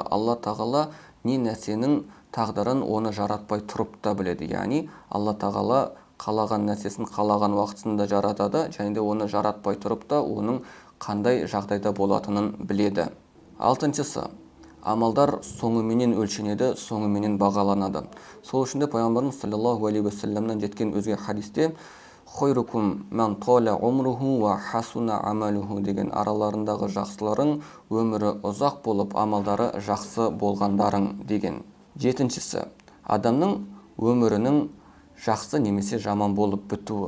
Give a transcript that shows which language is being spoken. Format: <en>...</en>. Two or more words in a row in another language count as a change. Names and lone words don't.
<kk>Алла Тағала не нәрсенің тағдырын оны жаратпай тұрып та біледі. Яғни Алла Тағала қалаған нәрсесін қалаған уақытында жаратады, және де оны жаратпай тұрып та оның қандай жағдайда болатынын біледі. Алтыншысы, амалдар соңыменен өлшенеді, соңыменен бағаланады. Сол үшін де пайғамбарымыз</kk> <ar>صلى الله عليه وسلم</ar> <kk>жеткен өзге хадисте</kk> <ar>«خيركم من طال عمره وحسن عمله»</ar> <kk>деген араларындағы жақсыларың өмірі ұзақ болып, амалдары жақсы болғандарың деген. Жетіншісі, адамның өмірінің жақсы немесе жаман болып бітуі.</kk>